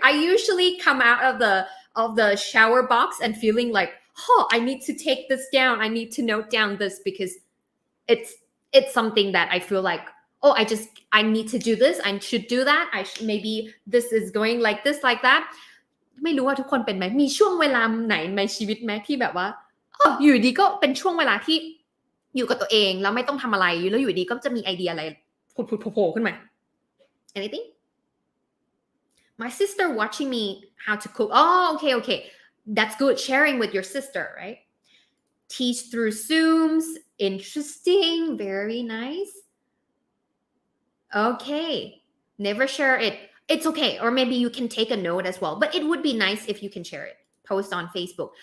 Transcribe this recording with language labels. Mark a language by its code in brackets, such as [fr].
[en] I usually come out of the shower box and feeling like, oh, I need to take this down. I need to note down this because it's something that I feel like, oh, I need to do this. I should do that. Maybe this is going like this, like that. [th] ไม่รู้ว่าทุกคนเป็นไหมมีช่วงเวลาไหนในชีวิตไหมที่แบบว่าอยู่ดีก็เป็นช่วงเวลาที่อยู่กับตัวเองแล้วไม่ต้องทำอะไรแล้วอยู่ดีก็จะมีไอเดียอะไรผุดๆโผล่ขึ้นมา [en] Anything? My sister watching me how to cook. Oh, okay. That's good. Sharing with your sister, right? Teach through Zooms. Interesting. Very nice.Okay, never share it. It's okay, or maybe you can take a note as well, but it would be nice if you can share it. Post on Facebook.